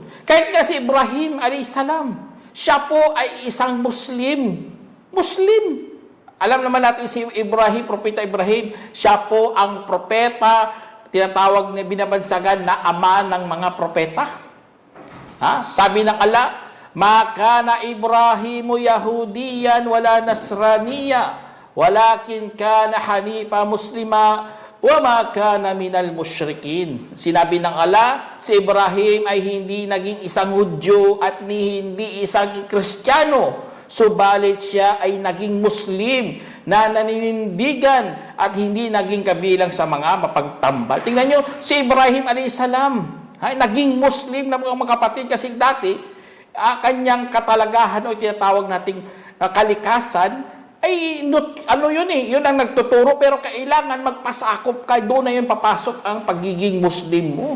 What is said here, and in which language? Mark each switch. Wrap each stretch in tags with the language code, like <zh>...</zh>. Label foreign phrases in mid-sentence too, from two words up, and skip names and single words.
<tl>Kahit nga si Ibrahim alayhisalam, siya po ay isang Muslim. Alam naman natin si Ibrahim, Propeta Ibrahim, siya po ang propeta, tinatawag na binabansagan na ama ng mga propeta. Sabi ng Allah,</tl> <ar>ما كان إبراهيم يهوديا ولا نصرانيا ولكن كان حنيفا مسلما وما كان من المشركين.</ar> <tl>Sinabi ng Allah, si Ibrahim ay hindi naging isang Hudyo at hindi isang Kristiyano, subalit siya ay naging Muslim na naninindigan at hindi naging kabilang sa mga mapagtambal. Tingnan nyo, si Ibrahim alayhisalam ay naging Muslim na mga kapatid, kasi dati kanyang katalagahan o tinatawag nating kalikasan ay yun ang nagtuturo, pero kailangan magpasakop ka, doon na yun papasok ang pagiging Muslim mo.</tl>